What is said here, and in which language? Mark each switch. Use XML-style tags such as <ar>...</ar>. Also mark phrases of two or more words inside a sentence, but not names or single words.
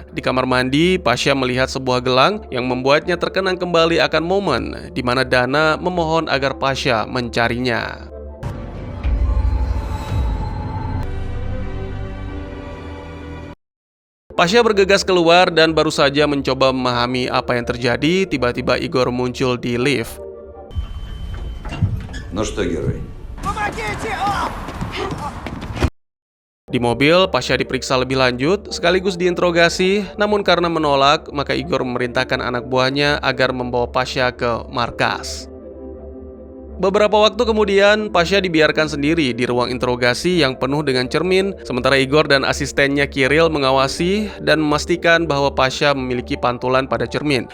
<id>Di kamar mandi, Pasha melihat sebuah gelang yang membuatnya terkenang kembali akan momen di mana Dana memohon agar Pasha mencarinya. Pasha bergegas keluar dan baru saja mencoba memahami apa yang terjadi, tiba-tiba Igor muncul di lift.</id> <ru>Ну что, герой?</ru> <id>Di mobil, Pasha diperiksa lebih lanjut, sekaligus diinterogasi, namun karena menolak, maka Igor memerintahkan anak buahnya agar membawa Pasha ke markas. Beberapa waktu kemudian, Pasha dibiarkan sendiri di ruang interogasi yang penuh dengan cermin, sementara Igor dan asistennya Kirill mengawasi dan memastikan bahwa Pasha memiliki pantulan pada cermin.</id>